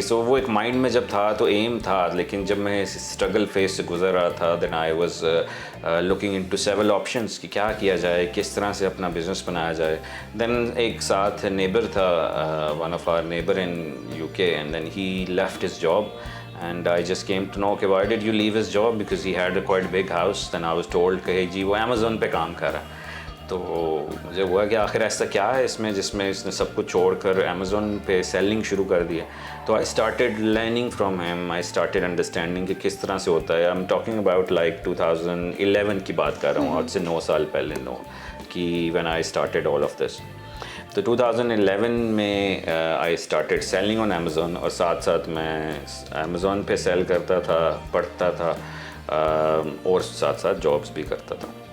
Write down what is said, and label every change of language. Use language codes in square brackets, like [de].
[ur] سو وہ ایک مائنڈ میں جب تھا تو ایم تھا، لیکن جب میں اسٹرگل فیز سے گزر رہا تھا [en] then I was looking into several options [ur] کہ کیا کیا جائے، کس طرح سے اپنا بزنس بنایا جائے. [en] Then ایک ساتھ neighbour تھا، one of our neighbour in UK، and then he left his job. And I just came to know کہ why did you leave his job, because he had a quite big house. Then I was told [ur] کہ جی وہ Amazon پہ کام کر رہا ہے. تو مجھے ہوا کہ آخر ایسا کیا ہے اس میں جس میں اس نے سب کچھ چھوڑ کر Amazon پہ سیلنگ شروع کر دی ہے. [en] تو I started learning from him. I started understanding [ur] کہ کس طرح سے ہوتا ہے. [en] I'm talking about like 2011 [ur] کی بات کر رہا ہوں، آج سے 9 سال پہلے کہ [en] when I started all of this. [ur] تو 2011 میں [en] I started selling on Amazon, [ur] اور ساتھ ساتھ میں امیزون پہ سیل کرتا تھا، پڑھتا تھا، اور ساتھ ساتھ جابس بھی کرتا تھا.